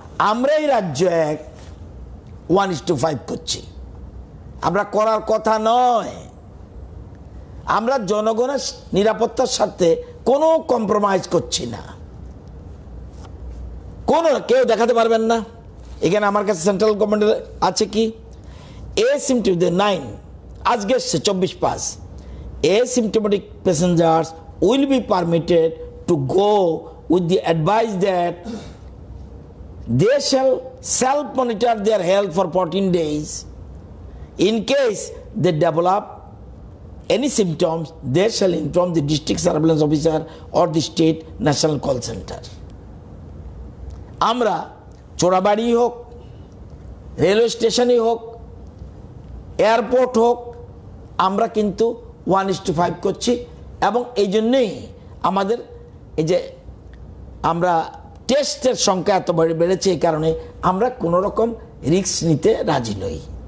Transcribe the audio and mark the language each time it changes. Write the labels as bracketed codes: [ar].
[bn] আমরা এই রাজ্য 1:5 করছি, আমরা করার কথা নয়। আমরা জনগণের নিরাপত্তার সাথে কোনো কম্প্রোমাইজ করছি না, কেউ দেখাতে পারবেন না। এখানে আমার কাছে সেন্ট্রাল গভর্নমেন্টের আছে কি, asymptomatic 9 আজকে এসছে 24/5, [en] asymptomatic passengers will be permitted to go with the advice that they shall self-monitor their health for 14 days. In case they develop any symptoms, they shall inform the district surveillance officer or the state national call center. [bn] আমরা চোরাবাড়ি হোক, railway স্টেশনই হোক, airport হোক, আমরা কিন্তু 1:5 করছি। এবং এই জন্যেই আমাদের এই যে আমরা টেস্টের সংখ্যা এত বেড়েছে, এই কারণে আমরা কোনো রকম রিস্ক নিতে রাজি নই।